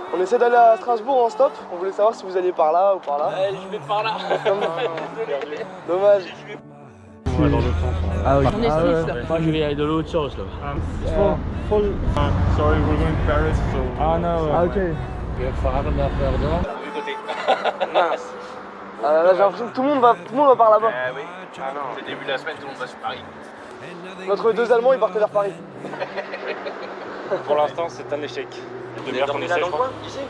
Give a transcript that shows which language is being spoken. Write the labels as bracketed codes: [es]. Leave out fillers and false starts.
[fr] On essaie d'aller à Strasbourg en stop. On voulait savoir si vous alliez par là ou par là. Je vais par là. Dommage. On va dans le sens. On est Suisse là. Moi je vais aller de l'autre chose là. [en] Sorry, we're going to Paris, so... Ah no. Ah ok. [fr] Je vais faire un affaire dedans. Mince. Là j'ai l'impression que tout le monde va par là-bas. Oui. Ah non. C'est le début de la semaine, tout le monde va sur Paris. Notre deux Allemands ils partaient vers Paris. Pour l'instant, c'est un échec. Vous avez dormi là dans le coin, ici?